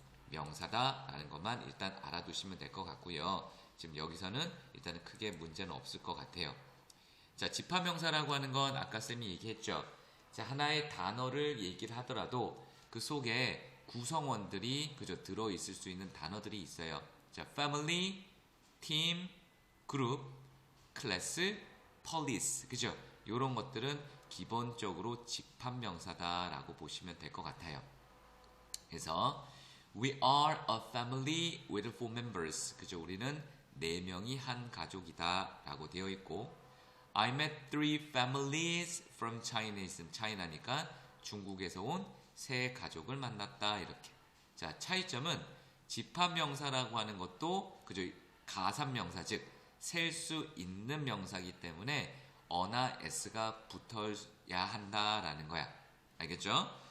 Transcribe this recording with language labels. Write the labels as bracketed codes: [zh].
[ko] 명사다라는 것만 일단 알아두시면 될 것 같고요. 지금 여기서는 일단은 크게 문제는 없을 것 같아요. 자, 집합명사라고 하는 건 아까 쌤이 얘기했죠. 자, 하나의 단어를 얘기를 하더라도 그 속에 구성원들이 그저 들어있을 수 있는 단어들이 있어요. 자, [en] family, team, group, class, police. [ko] 그죠? 이런 것들은 기본적으로 집합명사다라고 보시면 될 것 같아요. 그래서 [en] we are a family with 4 members. [ko] 그죠? 우리는 4명이 한 가족이다 라고 되어 있고 [en] I met 3 families from China. [ko] China니까 중국에서 온 3 가족을 만났다 이렇게. 자, 차이점은 집합명사라고 하는 것도 그저 가산명사 즉 셀 수 있는 명사이기 때문에 어나 s가 붙어야 한다라는 거야. 알겠죠?